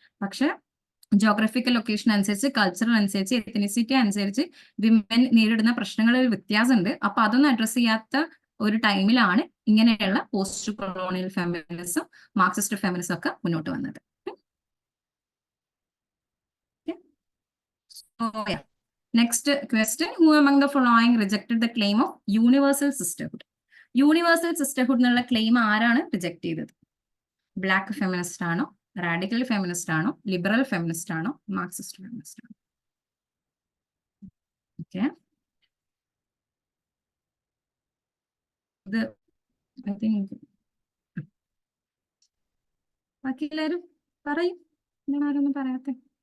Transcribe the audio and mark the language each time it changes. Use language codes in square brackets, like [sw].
[ml] പക്ഷെ geographical location അനുസരിച്ച്, cultural അനുസരിച്ച്, എത്തനിസിറ്റി അനുസരിച്ച് വിമൻ നേരിടുന്ന പ്രശ്നങ്ങളിൽ വ്യത്യാസമുണ്ട്. അപ്പൊ അതൊന്നും അഡ്രസ് ചെയ്യാത്ത ഒരു ടൈമിലാണ് ഇങ്ങനെയുള്ള post colonial feminism, Marxist feminism ഒക്കെ മുന്നോട്ട് വന്നത്. [en] Next question, who among the following rejected the claim of universal sisterhood? [ml] Universal sisterhood എന്നുള്ള ക്ലെയിം ആരാണ് റിജക്ട് ചെയ്തത്? ബ്ലാക്ക് ഫെമിനിസ്റ്റ് ആണോ, റാഡിക്കൽ ഫെമിനിസ്റ്റ് ആണോ, ലിബറൽ ഫെമിനിസ്റ്റ് ആണോ, മാർക്സിസ്റ്റ് ഫെമിനിസ്റ്റ് ആണോ? ഓക്കെ, ഇത് ഐ തിങ്ക് ബാക്കി എല്ലാവരും പറയും, എന്താണ് ആരൊന്നും പറയാത്തെ?